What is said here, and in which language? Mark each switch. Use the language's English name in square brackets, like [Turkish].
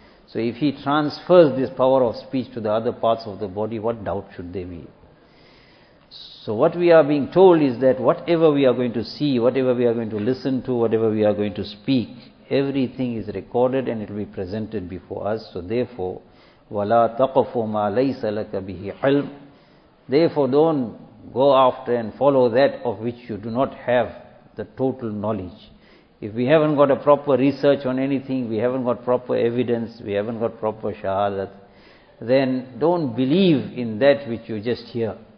[English] So if he transfers this power of speech to the other parts of the body, what doubt should there be? So what we are being told is that whatever we are going to see, whatever we are going to listen to, whatever we are going to speak, everything is recorded and it will be presented before us. So therefore, [Arabic] وَلَا تَقَفُ مَا لَيْسَ لَكَ بِهِ عِلْمٍ. [English] Therefore don't go after and follow that of which you do not have the total knowledge. If we haven't got a proper research on anything, we haven't got proper evidence, we haven't got proper shahadat, then don't believe in that which you just hear.